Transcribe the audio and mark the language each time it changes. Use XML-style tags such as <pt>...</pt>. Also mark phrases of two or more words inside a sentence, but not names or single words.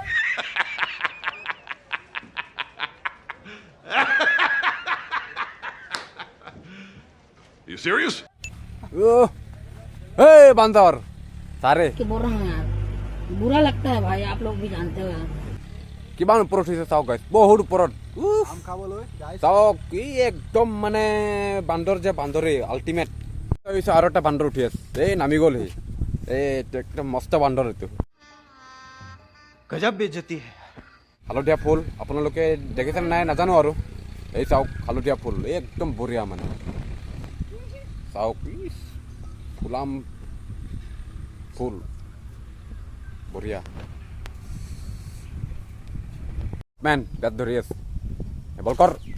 <en>You serious?</en> <hi>बांदर सारे कि बोल रहा हूँ यार, बुरा लगता है भाई, आप लोग भी जानते हो यार।</hi> <as>কিমান ওপৰত উঠিছে চাওক গাইজ, বহুত ওপৰত। চাওক ই একদম মানে বান্দৰ যে বান্দৰে আল্টিমেট। আৰু এটা বান্দৰ উঠি আছে, এই নামি গ'ল সি। এইটো একদম মস্ত বান্দৰ। এইটো</as> <hi>गजब बेइज्जती है।</hi> <as>হালধীয়া ফুল আপোনালোকে দেখিছেনে নাই নাজানো আৰু। এই চাওক হালধীয়া ফুল একদম বঢ়িয়া মানে। চাওক ফুলাম ফুল বঢ়িয়া। মেন বেট ধৰি আছে, বল কৰ।</as>